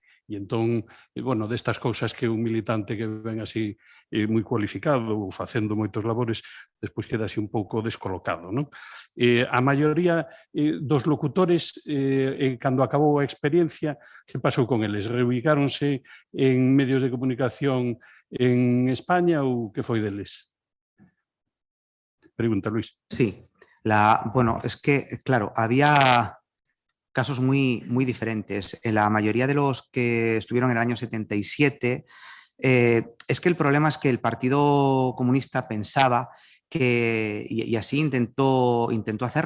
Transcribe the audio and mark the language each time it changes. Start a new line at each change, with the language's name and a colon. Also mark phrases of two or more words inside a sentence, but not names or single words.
Galician: E entón, bueno, destas cousas que un militante que ven así moi cualificado ou facendo moitos labores, despois queda así un pouco descolocado, non? A maioría dos locutores, cando acabou a experiencia, que pasou con eles? Reubicáronse en medios de comunicación en España ou que foi deles? Pregunta, Luis.
Spanish: Sí. Bueno, es que, claro, había casos muy diferentes. La mayoría de los que estuvieron en el año 77 es que el problema es que el Partido Comunista pensaba que, y así intentó hacerlo.